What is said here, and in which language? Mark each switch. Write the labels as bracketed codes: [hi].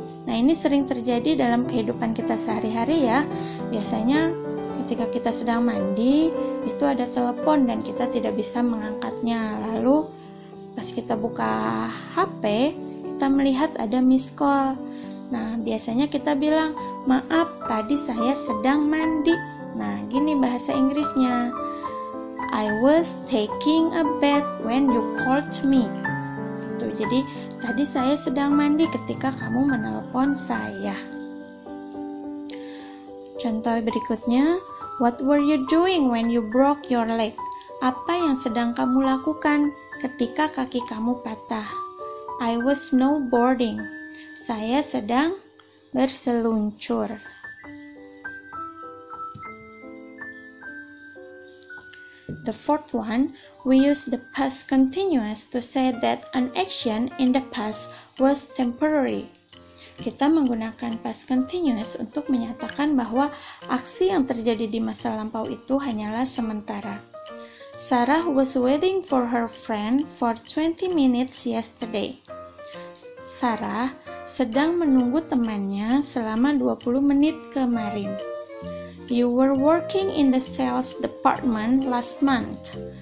[id] Nah, ini sering terjadi dalam kehidupan kita sehari-hari ya. Biasanya ketika kita sedang mandi, itu ada telepon dan kita tidak bisa mengangkatnya. Lalu pas kita buka HP, kita melihat ada miss call. Nah, biasanya kita bilang, maaf, tadi saya sedang mandi. Nah, gini bahasa Inggrisnya. [en] I was taking a bath when you called me. [id] Jadi, tadi saya sedang mandi ketika kamu menelpon saya. Contoh berikutnya, [en] what were you doing when you broke your leg? [id] Apa yang sedang kamu lakukan ketika kaki kamu patah? [en] I was snowboarding. [id] Saya sedang berseluncur. [en] The fourth one, we use the past continuous to say that an action in the past was temporary. [id] Kita menggunakan past continuous untuk menyatakan bahwa aksi yang terjadi di masa lampau itu hanyalah sementara. [en] Sarah was waiting for her friend for 20 minutes yesterday. [id] Sarah sedang menunggu temannya selama 20 menit kemarin. [en] You were working in the sales department last month.